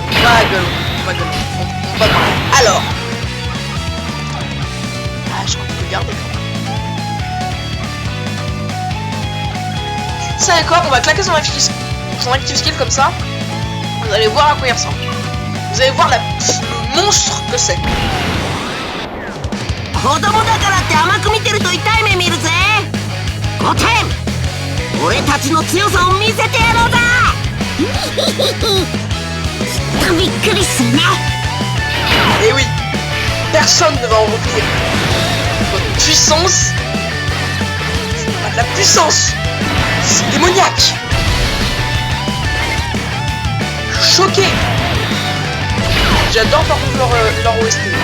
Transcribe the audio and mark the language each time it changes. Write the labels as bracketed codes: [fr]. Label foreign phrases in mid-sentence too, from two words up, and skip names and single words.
[fr] Alors je crois qu'on peut garder. Vous savez quoi, on va claquer son active skill comme ça. Vous allez voir à quoi il ressemble. Vous allez voir le monstre que c'est. [ja] 子供だからって甘く見てると痛い目見るぜ。5点。俺たちの強さを見せてやろうぜ。きっとびっくりするね。 [fr] Et oui, personne ne va en revenir. Votre puissance, c'est pas de la puissance, c'est démoniaque. Choqué. J'adore par contre leur OST.